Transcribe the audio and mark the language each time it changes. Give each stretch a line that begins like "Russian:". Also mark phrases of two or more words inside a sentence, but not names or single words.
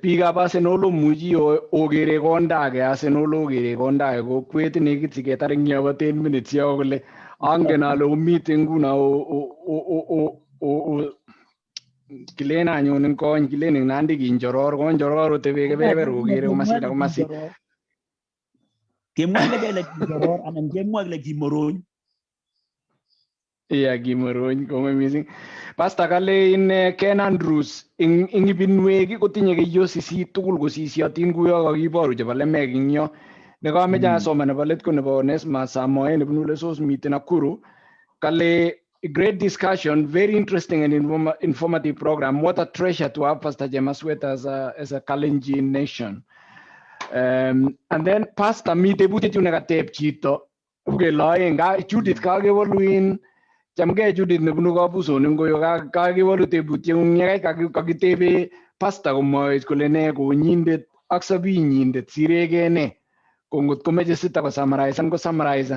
Kalenjin: Biikab Arsenal omuchi okere kondage Arsenal okere kondage kokwet nekit siketar eng yo 10 minutes yo kole angen ale omite nguno kilen anyun eng kony kilen eng Nandi kinjoror konjoror otebe kebeber okere komasinda komasi. Kemwa kele kinjoror anan kemwa kele kimorony.
English: Yeah,
Kalenjin: kimorony kongoi missing. Pastor kale in Ken Andrews ing ibinwek kotinye keyo sisit tugul kosisyotin kuyo kakiboru chebo lemek ing yo. Nekameche asoma nebo let ko nebo Onesmus Samoe nebunu Lesos miten Nakuru.
English: Kale great discussion, very interesting and informative program. What a treasure to have Pastor Chemaswet as a Kalenjin nation. And then
Kalenjin: Pastor mi tebutiet yu nekateb chito. Ukelae nga Judith kakewoluin chamgei Judith nebunu kabusonik ngoyo kakewolu tebutiet ng'ung kakitebe Pastor komwoe kole ne konyindet ak sobinyindet sireke ne kongot komeche sita kosamarisan.